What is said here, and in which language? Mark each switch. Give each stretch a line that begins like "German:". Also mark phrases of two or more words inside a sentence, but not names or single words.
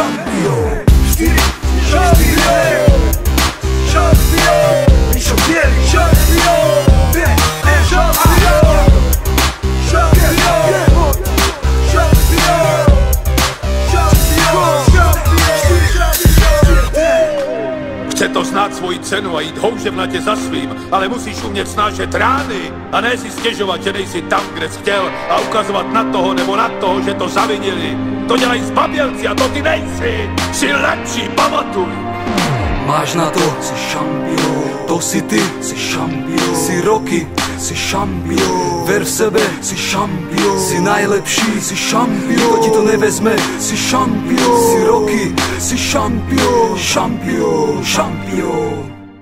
Slovak: 4, šampión, šampión, Mišo Bielý, šampión, šampión, šampión, šampión,
Czech: Chce to znát svoji cenu a jít houževnatě za svým, ale musíš umět snášet rány a ne si stěžovat, že nejsi tam, kde jsi chtěl a ukazovat na toho nebo na toho, že to zavinili. To dělají zbabělci a to ty nejsi. Jsi lepší, pamatuj. Máš na to,
Slovak: si šampión. To si ty, si šampión. Si roky, si šampión. Ver v sebe, si šampión. Si najlepší, si šampión. Nikto ti to nevezme, si šampión. Si roky, si šampión. Šampión.